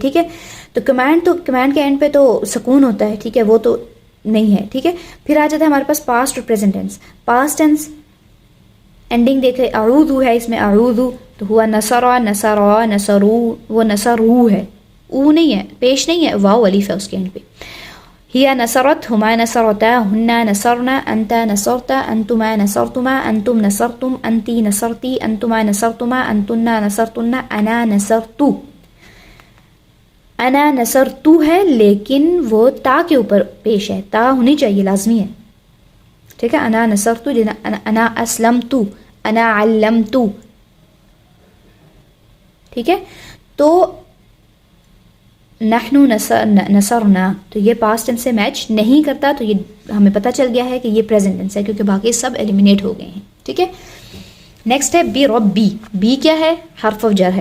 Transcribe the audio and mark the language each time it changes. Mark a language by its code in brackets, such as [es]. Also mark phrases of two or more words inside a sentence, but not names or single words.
[ur] ٹھیک ہے, تو کمانڈ کے اینڈ پہ تو سکون ہوتا ہے. ٹھیک ہے, وہ تو نہیں ہے. ٹھیک ہے, پھر آ جاتا ہے ہمارے پاس پاسٹ اور [en] present tense. past tense ending [ur] دیکھ رہے, اعوذ ہے اس میں, اعوذ تو [ar] ہوا نصرا, نصرا, نصرو, [ur] وہ نصرو ہے, او نہیں ہے, پیش نہیں ہے, واو الف ہے اس کے اینڈ پہ. [ar] ہیا نصرت, ہما نصرتا, ہنا نصرنا, انتا نصرتا, انتما نصرتما, انتم نصرتم, انتی نصرتی, انتما نصرتما, انتنا نصرتنا, انا نصرتو. انا نصرتو [ur] ہے لیکن وہ تا کے اوپر پیش ہے, تا ہونی چاہیے, لازمی ہے. ٹھیک ہے, [ar] انا نصرتو, انا اسلمتو, انا علمتو. [ur] ٹھیک ہے, تو [ar] نحنو نصرنا, [ur] تو یہ [en] past tense [ur] سے میچ نہیں کرتا. تو یہ ہمیں پتہ چل گیا ہے کہ یہ [en] present tense [ur] ہے, کیونکہ باقی سب ایلیمینیٹ ہو گئے ہیں. ٹھیک ہے, نیکسٹ ہے [ar] بی ربی. [ur] بی کیا ہے, حرف آف جر ہے.